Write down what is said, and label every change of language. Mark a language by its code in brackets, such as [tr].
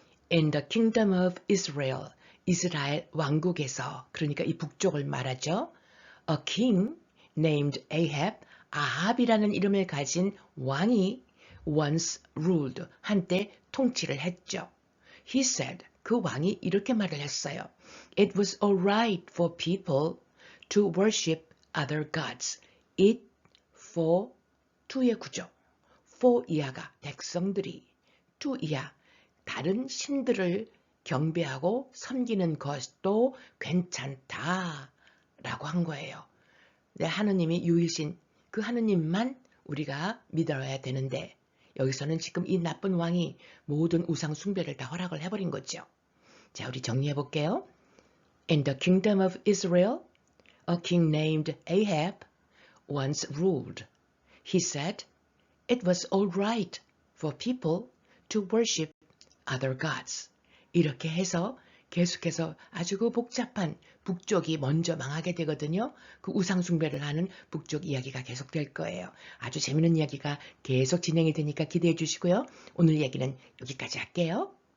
[en] In the kingdom of Israel, [ko] 이스라엘 왕국에서, 그러니까 이 북쪽을 말하죠. [en] A king named Ahab, [ko] 아합이라는 이름을 가진 왕이 [en] once ruled, [ko] 한때 통치를 했죠. [en] He said, [ko] 그 왕이 이렇게 말을 했어요. [en] It was alright for people to worship other gods. [ko] It, for, to의 구조. for 이하가 백성들이, to 이하 다른 신들을 경배하고 섬기는 것도 괜찮다 라고 한 거예요. 네, 하느님이 유일신 그 하느님만 우리가 믿어야 되는데 여기서는 지금 이 나쁜 왕이 모든 우상 숭배를 다 허락을 해버린 거죠. 자, 우리 정리해 볼게요. [en] In the kingdom of Israel, a king named Ahab once ruled. He said it was all right for people to worship other gods. [ko] 이렇게 해서 계속해서 아주 그 복잡한 북쪽이 먼저 망하게 되거든요. 그 우상 숭배를 하는 북쪽 이야기가 계속될 거예요. 아주 재밌는 이야기가 계속 진행이 되니까 기대해 주시고요. 오늘 이야기는 여기까지 할게요.